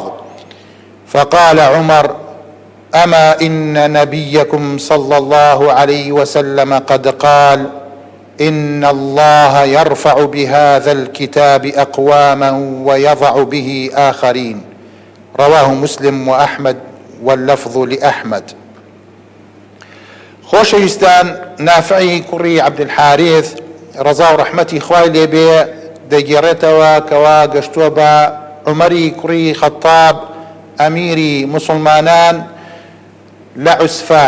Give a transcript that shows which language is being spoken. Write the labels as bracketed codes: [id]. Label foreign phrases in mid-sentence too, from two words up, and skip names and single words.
[ar] فقال عمر: أما إن نبيكم صلى الله عليه وسلم قد قال: إن الله يرفع بهذا الكتاب أقواما ويضع به آخرين. رواه مسلم وأحمد واللفظ لأحمد. [ckb] خۆشەویستان، نافعی کوڕی عەبدولحارث ڕەزا و ڕەحمەتی خوای لێ بێ دەگێڕێتەوە کەوا گەشتووە بە عومەری کوڕی خەتاب ئەمیری موسڵمانان لە عوسفان.